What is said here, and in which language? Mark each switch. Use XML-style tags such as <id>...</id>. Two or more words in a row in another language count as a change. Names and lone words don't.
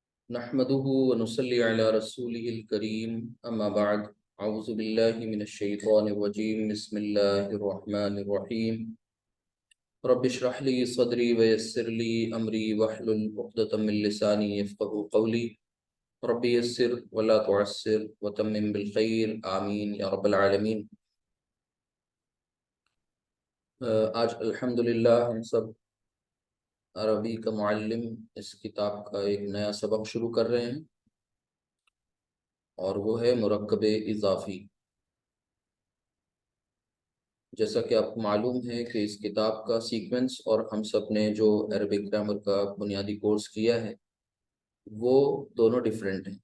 <ar>نحمده ونصلي على رسوله الكريم أما بعد أعوذ بالله من الشيطان الرجيم بسم الله الرحمن الرحيم رب اشرح لي صدري ويسر لي أمري واحلل عقدة من لساني يفقهوا قولي رب يسر ولا تعسر وتمم بالخير آمين يا رب العالمين.</ar> <ur>آج الحمدللہ ہم سب عربی کا معلم اس کتاب کا ایک نیا سبق شروع کر رہے ہیں اور وہ ہے مرکب اضافی. جیسا کہ آپ کو معلوم ہے کہ اس کتاب کا سیکوئنس اور ہم سب نے جو</ur> <en>Arabic grammar</en> <ur>کا بنیادی کورس کیا ہے وہ دونوں ڈفرنٹ ہیں.</ur>